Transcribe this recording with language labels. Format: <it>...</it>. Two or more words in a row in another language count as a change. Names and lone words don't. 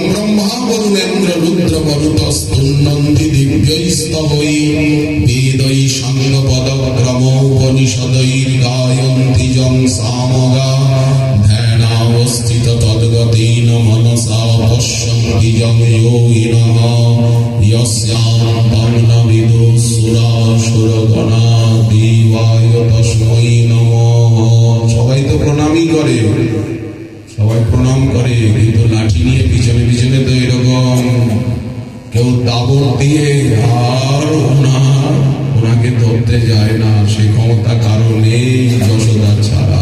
<sa>ব্রহ্মা বরুণেন্দ্র রুদ্র বরুতস্তুন্নন্তি দিব্যৈস্তবৈ বেদৈ সাঙ্গপদক্রম উপনিষদৈর গায়ন্তি জং সামগা ধ্যানাবস্থিত তদ্গতেন মনসা পশ্যন্তি জং যোগিনঃ यस्यां तं न विदुसुरासुरगणा देवाय तस्मै नमः।</sa> <bn>সবাই তো প্রণামই করে, সবাই প্রণাম করে, কিন্তু লাঠি নিয়ে পিছনে পিছনে তো এরকম কেউ দাবর দিয়ে আর ওনাকে ধরতে যায় না। সে ক্ষমতা কারণে যশোদা ছাড়া।</bn>